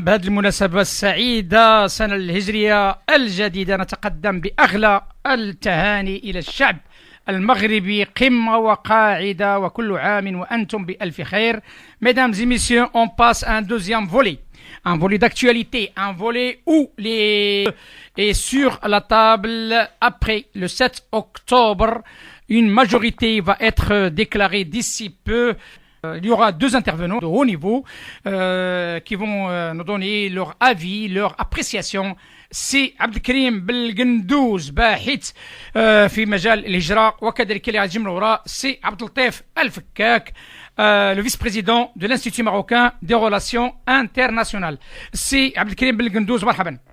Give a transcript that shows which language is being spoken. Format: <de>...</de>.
<ar>بهذه المناسبة السعيدة سنة الهجرية الجديدة نتقدم بأغلى التهاني إلى الشعب المغربي، قمة وقاعدة، وكل عام وأنتم بألف خير.</ar> <fr>Mesdames et messieurs, on passe à un deuxième volet. Un volet d'actualité, un volet où est sur la table après le 7 octobre. Une majorité va être déclarée d'ici peu. Il y aura deux intervenants de haut niveau qui vont nous donner leur avis, leur appréciation.</fr> <ar>سي عبد الكريم بالقندوز باحث في مجال الهجرة، وكذلك اللي غادي من وراء سي عبد اللطيف الفكاك</ar> <fr>le vice-président de l'Institut marocain des relations internationales.</fr> <ar>سي عبد الكريم بالقندوز مرحبا.</ar>